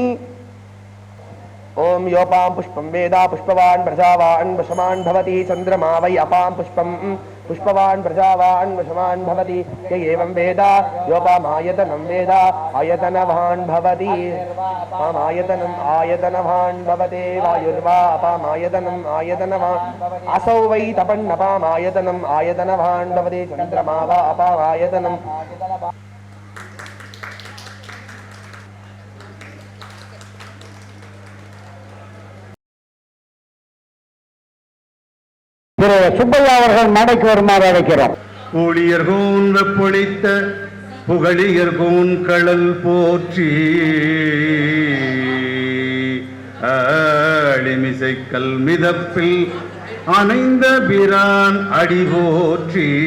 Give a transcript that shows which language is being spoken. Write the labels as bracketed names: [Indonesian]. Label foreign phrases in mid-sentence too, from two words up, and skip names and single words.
[Sanskrit] ओम योपां पुष्पं वेदा पुष्पवान् प्रजावान् वशमान् भवति चन्द्रमा वै अपां पुष्पं पुष्पवान् प्रजावान् वशमान् भवति य एवं वेद योपामायतनं वेद आयतनवान् भवति अपामायतनम् आयतनवान् भवते वायुर्वा अपामायतनम् आयतनवान् असौ वै तपन्नपामायतनम् आयतनवान् भवति चन्द्रमा वा अपामायतनम् [Tamil] திரு சுப்பையா அவர்கள் மேடைக்கு வருமாறு அழைக்கிறோம். ஊழியர்கோன் வெப்பொழித்த புகழியர்கோன் கடல் போற்றி ஆளிமிசைக்கல் மிதப்பில் அணைந்த பிரான் அடி போற்றி